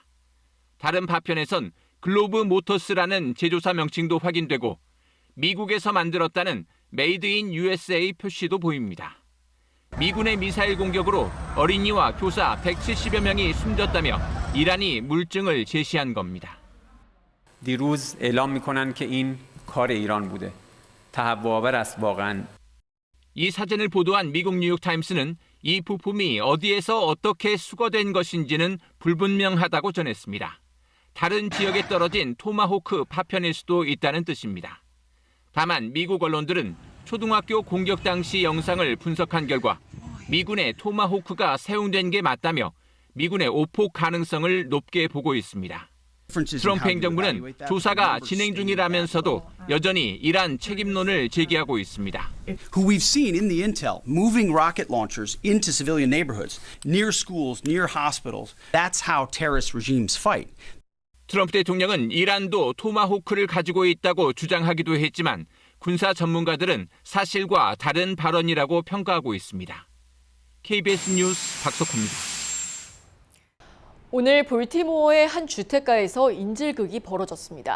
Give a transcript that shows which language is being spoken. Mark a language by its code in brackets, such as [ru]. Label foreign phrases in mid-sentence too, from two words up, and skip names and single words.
[ko] 다른 파편에선 글로브 모터스라는 제조사 명칭도 확인되고 미국에서 만들었다는 [en] made in USA [ko] 표시도 보입니다. 미군의 미사일 공격으로 어린이와 교사 170여 명이 숨졌다며 이란이 물증을 제시한 겁니다. [fa] دیروز اعلام می‌کنند که این کار ایران بوده. تهوع‌آور است واقعاً. [ko] 이 사진을 보도한 미국 뉴욕타임스는 이 부품이 어디에서 어떻게 수거된 것인지는 불분명하다고 전했습니다. 다른 지역에 떨어진 토마호크 파편일 수도 있다는 뜻입니다. 다만 미국 언론들은 초등학교 공격 당시 영상을 분석한 결과 미군의 토마호크가 사용된 게 맞다며 미군의 오폭 가능성을 높게 보고 있습니다. 트럼프 행정부는 조사가 진행 중이라면서도 여전히 이란 책임론을 제기하고 있습니다. [en] Who we've seen in the intel moving rocket launchers into civilian neighborhoods, near schools, near hospitals. That's how terrorist regimes fight. [ko] 트럼프 대통령은 이란도 토마호크를 가지고 있다고 주장하기도 했지만 군사 전문가들은 사실과 다른 발언이라고 평가하고 있습니다. KBS 뉴스 박석호입니다. 오늘 볼티모어의 한 주택가에서 인질극이 벌어졌습니다.